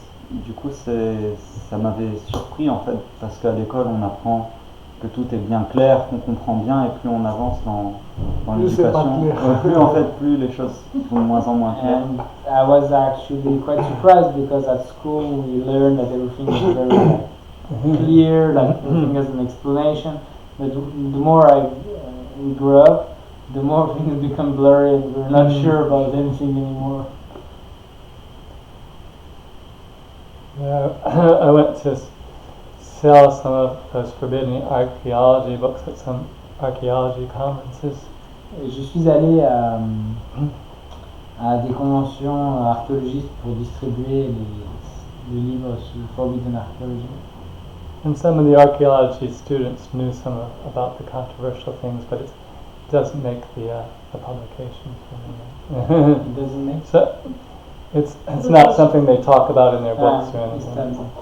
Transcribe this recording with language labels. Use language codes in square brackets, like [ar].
[fr] Du coup, ça m'avait surpris en fait, parce qu'à l'école on apprend que tout est bien clair, qu'on comprend bien, et plus on avance dans l'éducation, plus les choses sont de moins en moins claires. [en] And I was actually quite surprised because at school we learned that everything is very clear, like everything has an explanation. But the more we grew up, the more things become blurry and we're not sure about anything anymore. Yeah, I went to sell some of those forbidden archaeology books at some archaeology conferences. [fr] Et je suis allé à des conventions archéologistes pour distribuer les livres sur forbidden archaeology. [en] And some of the archaeology students knew about the controversial things, but it doesn't make the publications. It doesn't make so it's not something they talk about in their books or anything.